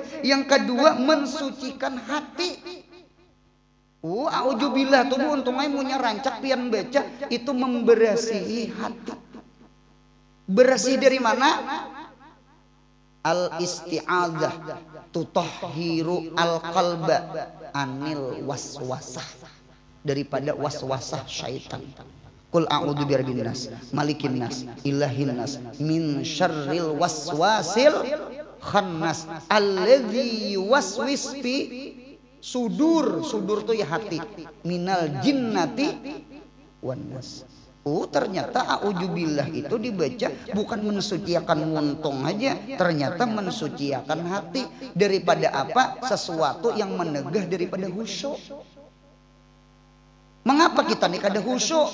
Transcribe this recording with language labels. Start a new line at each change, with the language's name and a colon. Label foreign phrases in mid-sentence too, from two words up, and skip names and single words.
Banjar: Yang kedua mensucikan hati. Auzubillah tuh untungnya punya rancak pian baca itu membersihi hati. Bersih dari mana?
Arabic: الاستعاذة تطهر القلب عن الوسوسة,
Banjar: daripada waswasah syaitan.
Arabic: قل أعوذ برب الناس، ملك الناس، إله الناس، من شر الوسواس الخناس الذي يوسوس في صدور.
Banjar: Sudur tuh ya hati.
Arabic: من الجنة والناس.
Banjar: Ternyata a'udzubillah itu dibaca bukan mensucikan muntung aja, ternyata mensucikan hati. Daripada apa? Sesuatu yang menegah daripada khusyuk. Mengapa kita nih kada khusyuk?